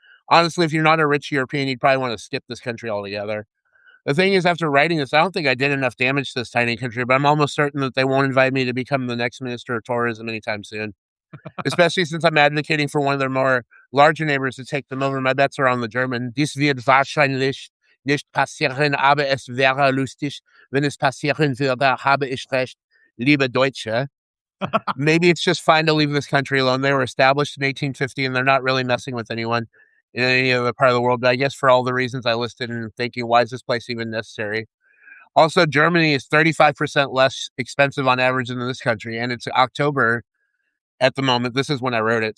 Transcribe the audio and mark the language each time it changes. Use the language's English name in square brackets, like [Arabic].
[English] Honestly, if you're not a rich European, you'd probably want to skip this country altogether. The thing is, after writing this, I don't think I did enough damage to this tiny country, but I'm almost certain that they won't invite me to become the next minister of tourism anytime soon, especially since I'm advocating for one of their more larger neighbors to take them over. My bets are on the German. [German] Dies wird wahrscheinlich nicht passieren, aber es wäre lustig, wenn es passieren würde, habe ich recht, liebe Deutsche. [English] Maybe it's just fine to leave this country alone. They were established in 1850 and they're not really messing with anyone in any other part of the world. But I guess for all the reasons I listed and thinking, why is this place even necessary? Also, Germany is 35% less expensive on average than this country. And it's October at the moment. This is when I wrote it.